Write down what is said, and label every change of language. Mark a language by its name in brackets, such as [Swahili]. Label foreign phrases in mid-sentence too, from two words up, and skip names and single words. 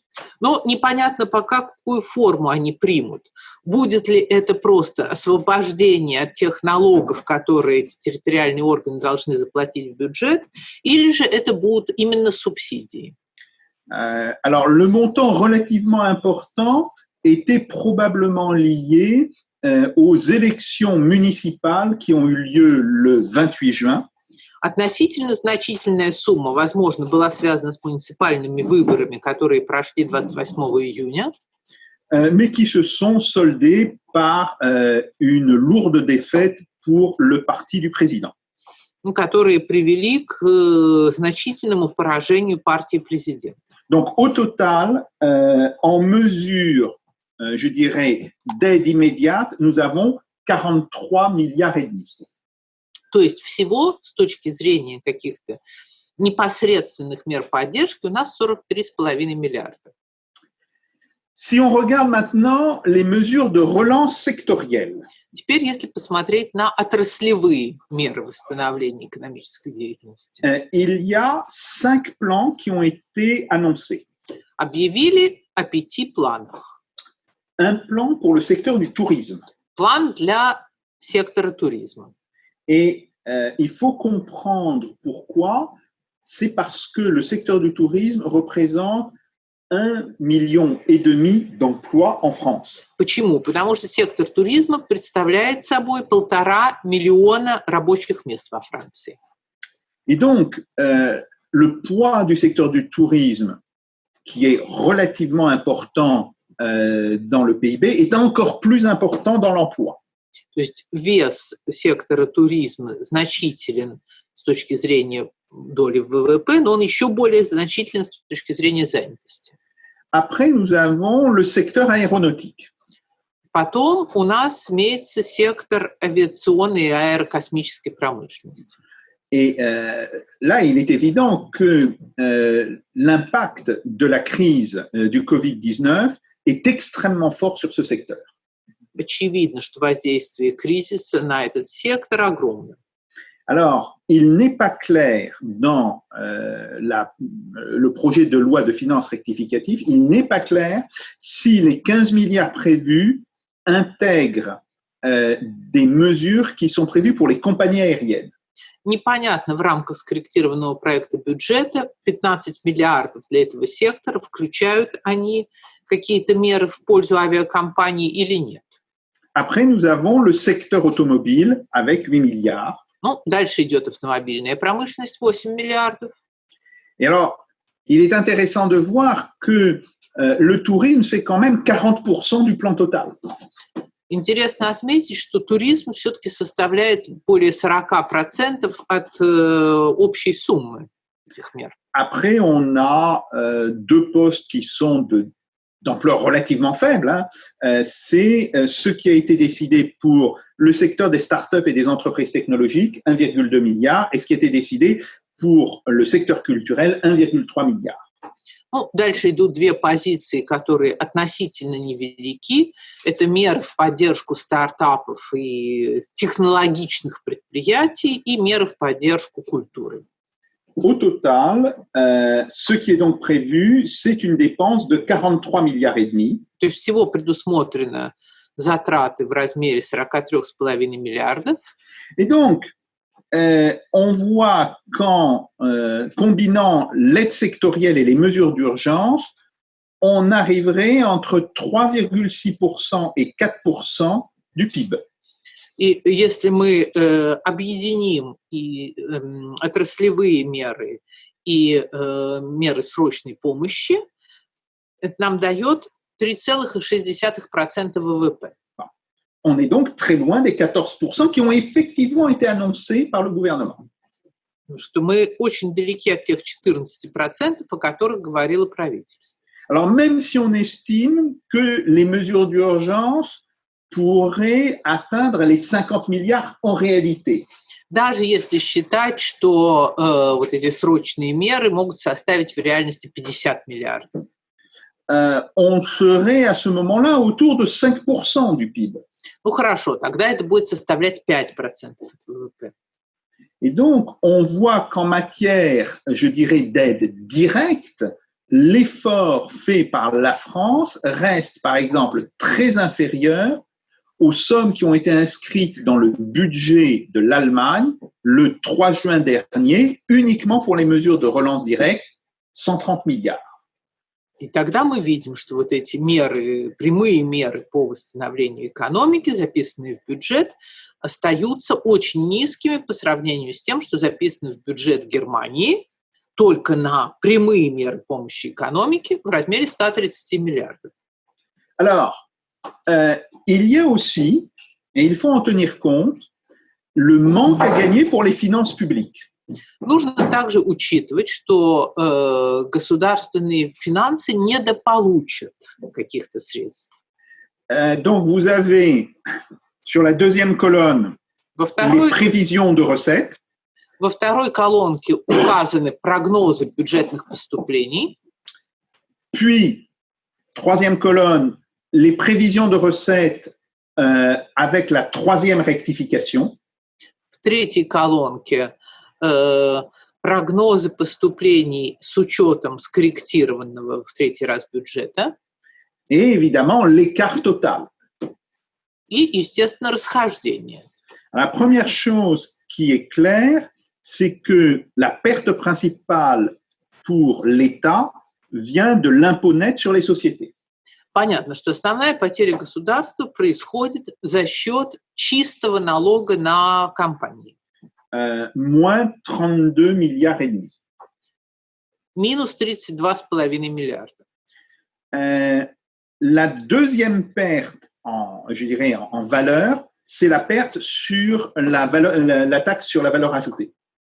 [Russian] Но непонятно пока, какую форму они примут. Будет ли это просто освобождение от тех налогов, которые эти территориальные органы должны заплатить в бюджет, или же это будут именно субсидии? [French] Alors, le montant relativement important était probablement lié aux élections municipales qui ont eu lieu le 28 juin. [Russian] Относительно значительная сумма, возможно, была связана с муниципальными выборами, которые прошли 28 июня. [French] Mais qui se sont soldés par une lourde défaite pour le parti du président. [Russian] Которые привели к значительному поражению партии президента. [French] Donc, au total, en mesure, je dirais, d'aide immédiate, nous avons 43 milliards et demi. [Russian] То есть всего, с точки зрения каких-то непосредственных мер поддержки, у нас 43,5 миллиарда. [French] Si on regarde maintenant les mesures de relance sectorielle. [Russian] Теперь, если посмотреть на отраслевые меры восстановления экономической деятельности. [French] Il y a 5 plans qui ont été annoncés. [Russian] Объявили о 5 планах. [French] Un plan pour le secteur du tourisme. [Russian] План для сектора туризма. [French] Et il faut comprendre pourquoi. C'est parce que le secteur du tourisme représente 1,5 million d'emplois en France. [Russian] Почему? Потому что сектор туризма представляет собой 1,5 миллиона рабочих мест во Франции. [French] Et donc, le poids du secteur du tourisme, qui est relativement important dans le PIB, est encore plus important dans l'emploi. [Russian] То есть вес сектора туризма значителен с точки зрения доли в ВВП, но он еще более значителен с точки зрения занятости. [French] Après, nous avons le secteur aéronautique. [Russian] Потом у нас имеется сектор авиационной и аэрокосмической промышленности. [French] Et là, il est évident que l'impact de la crise du Covid-19 est extrêmement fort sur ce secteur. [Russian] Очевидно, что воздействие кризиса на этот сектор огромно. [French] Alors, il n'est pas clair dans le projet de loi de finances rectificative, il n'est pas clair si les 15 milliards prévus intègrent des mesures qui sont prévues pour les compagnies aériennes. [Russian] Непонятно в рамках скорректированного проекта бюджета 15 миллиардов для этого сектора, включают они какие-то меры в пользу авиакомпаний или нет. [French] Après, nous avons le secteur automobile avec 8 milliards. [Russian] Ну, дальше идет автомобильная промышленность, 8 миллиардов. [French] Et alors, il est intéressant de voir que le tourisme fait quand même 40% du plan total. [Russian] Интересно отметить, что туризм все-таки составляет более 40% от общей суммы этих мер. [French] Après, on a deux postes qui sont d'ampleur relativement faible. C'est ce qui a été décidé pour le secteur des startups et des entreprises technologiques, 1,2 milliard, et ce qui a été décidé pour le secteur culturel, 1,3 milliard. [Russian] Ну, дальше идут две позиции, которые относительно невелики. Это меры в поддержку стартапов и технологичных предприятий и меры в поддержку культуры. [French] Au total, ce qui est donc prévu, c'est une dépense de 43 milliards et demi. [Russian] То есть всего предусмотрено затраты в размере 43,5 миллиардов. [French] Et donc, on voit qu'en combinant l'aide sectorielle et les mesures d'urgence, on arriverait entre 3,6% et 4% du PIB. [Russian] И если мы объединим и отраслевые меры, и меры срочной помощи, это нам дает 3,6% ВВП. [French] On est donc très loin des 14% qui ont effectivement été annoncés par le gouvernement. [Russian] Что мы очень далеки от тех 14%, о которых говорило правительство. [French] Alors, même si on estime que les mesures d'urgence pourraient atteindre les 50 milliards en réalité. [Russian] Даже если считать, что вот эти срочные меры могут составить в реальности 50 миллиардов. [French] On serait à ce moment-là autour de 5% du PIB. [Russian] Ну хорошо, тогда это будет составлять 5% от ВВП. [French] Et donc, on voit qu'en matière, je dirais, d'aide directe, l'effort fait par la France reste, par exemple, très inférieur aux sommes qui ont été inscrites dans le budget de l'Allemagne le 3 juin dernier, uniquement pour les mesures de relance directe, 130 milliards. [Russian] И тогда мы видим, что вот эти меры, прямые меры по восстановлению экономики, записанные в бюджет, остаются очень низкими по сравнению с тем, что записано в бюджет Германии только на прямые меры помощи экономике в размере 130 миллиардов. [French] Alors, il y a aussi, et il faut en tenir compte, le manque à gagner pour les finances publiques. [Russian] Нужно также учитывать, что государственные финансы недополучат каких-то средств. [French] Donc, vous avez sur la deuxième colonne les prévisions de recettes. [Russian] Во второй колонке указаны прогнозы бюджетных поступлений. [French] Puis, troisième colonne, les prévisions de recettes avec la troisième rectification. [Russian] В третьей колонке прогнозы поступлений с учетом скорректированного в третий раз бюджета. [French] Et évidemment, l'écart total. [Russian] И, естественно, расхождение. [French] La première chose qui est claire, c'est que la perte principale pour l'État vient de l'impôt net sur les sociétés. [Russian] Понятно, что основная потеря государства происходит за счет чистого налога на компании. [French] Moins 32 milliards et demi. [Russian] Минус 32,5 миллиарда. [French] La deuxième perte, je dirais, en valeur, c'est la perte sur la taxe sur la valeur ajoutée.